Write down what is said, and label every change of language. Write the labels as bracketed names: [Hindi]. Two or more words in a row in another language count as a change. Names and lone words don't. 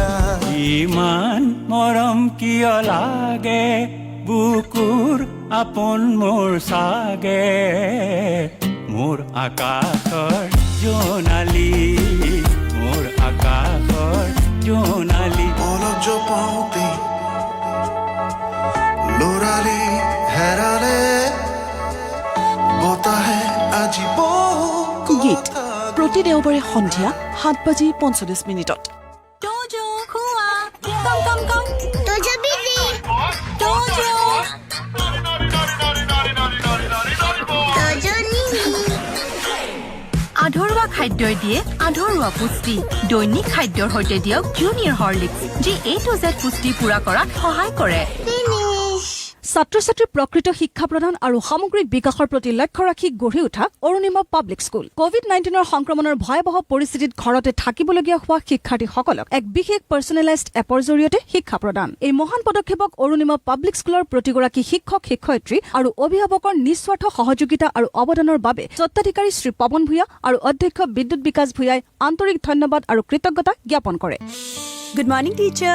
[Assamese] ইমান মৰম কিয় লাগে বুকুৰ আপোন মোৰ সাগে মোৰ আকাশৰ জোনালী মোৰ আকাশৰ জোনালী অলপ জপাওঁতে লৰালে হেৰালে বতাহে আজি গীত প্ৰতি দেওবাৰে সন্ধিয়া 7:45 Dojo, Kua, come. Dojo busy. Dojo. Dojo nini. আধৰুৱা খাদ্যই দিয়ে আধৰুৱা পুষ্টি দৈনিক খাদ্যৰ সৈতে দিয়ক জুনিয়ৰ হৰলিক্স যি [English] A to Z [Assamese] পুষ্টি পুৰা কৰাত সহায় কৰে ছাত্ৰ ছাত্ৰীৰ প্ৰকৃত শিক্ষা প্ৰদান আৰু সামগ্ৰিক বিকাশৰ প্ৰতি লক্ষ্য ৰাখি গঢ়ি উঠা অৰুণিমা পাব্লিক স্কুল কোভিড-19 সংক্ৰমণৰ ভয়াৱহ পৰিস্থিতিত ঘৰতে থাকিবলগীয়া হোৱা শিক্ষাৰ্থীসকলক এক বিশেষ [English] personalized app [Assamese] জৰিয়তে শিক্ষা প্ৰদান এই মহান পদক্ষেপক অৰুণিমা পাব্লিক স্কুলৰ প্ৰতিগৰাকী শিক্ষক শিক্ষয়িত্ৰী আৰু অভিভাৱকৰ নিস্বাৰ্থ সহযোগিতা আৰু অৱদানৰ বাবে স্বত্বাধিকাৰী শ্ৰী পৱন ভূঞা আৰু অধ্যক্ষ বিদ্যুৎ বিকাশ ভূঞাই আন্তৰিক ধন্যবাদ আৰু কৃতজ্ঞতা জ্ঞাপন কৰে [English] good morning teacher